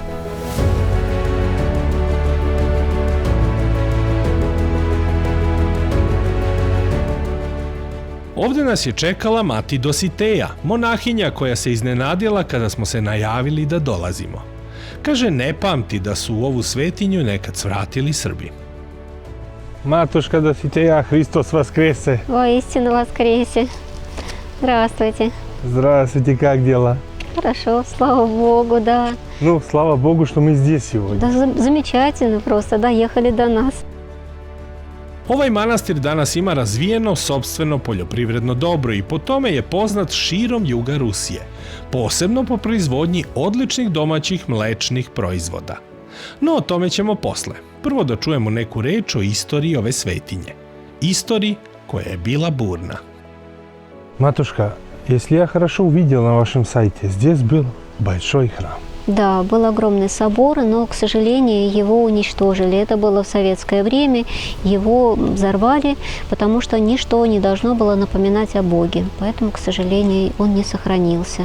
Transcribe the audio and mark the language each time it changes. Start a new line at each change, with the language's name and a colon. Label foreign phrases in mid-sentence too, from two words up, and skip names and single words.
Serbian: Ovdje nas je čekala mati Dositeja, monahinja koja se iznenadila kada smo se najavili da dolazimo. Kaže, ne pamti da su u ovu svetinju nekad svratili Srbi. Matuška Dositeja, Hristos vaskrese.
Russian: Воистину воскресе. Здравствуйте. Здравствуйте, как дела? Хорошо, слава Богу, да. Ну, слава Богу, что мы здесь сегодня. Да, замечательно просто, доехали до нас. Ovaj manastir danas ima razvijeno sopstveno poljoprivredno dobro i po tome je poznat širom juga Rusije, posebno po proizvodnji odličnih domaćih mlečnih proizvoda. No o tome ćemo posle. Prvo da čujemo neku reč o istoriji ove svetinje. Istoriji koja je bila burna.
Serbian: Matuška,
Russian: Если я хорошо увидел на вашем сайте, здесь был большой храм. Да, был огромный собор, но, к сожалению, его уничтожили. Это было в советское время, его взорвали, потому что ничто не должно было напоминать о Боге. Поэтому, к сожалению, он не сохранился.